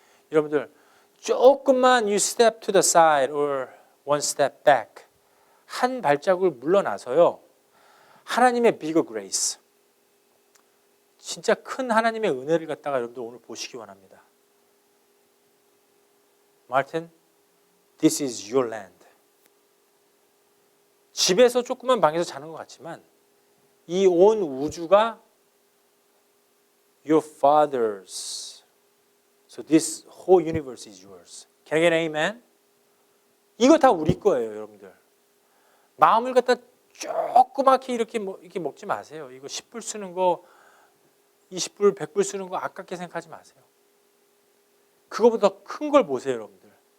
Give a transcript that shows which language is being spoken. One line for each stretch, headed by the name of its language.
Korean: 여러분들, 조금만 you step to the side or one step back, 한 발자국을 물러나서요, 하나님의 bigger grace, 진짜 큰 하나님의 은혜를 갖다가 여러분들 오늘 보시기 원합니다.
English: 마틴, this is your land.
Korean: 집에서 조그만 방에서 자는 것 같지만 이 온 우주가 your father's.
English: So this whole universe is yours. Can I get an amen?
Korean: 이거 다 우리 거예요, 여러분들. 마음을 갖다 조그맣게 이렇게 먹지 마세요. 이거 10불 쓰는 거, 20불, 100불 쓰는 거 아깝게 생각하지 마세요. 그거보다 큰 걸 보세요, 여러분들.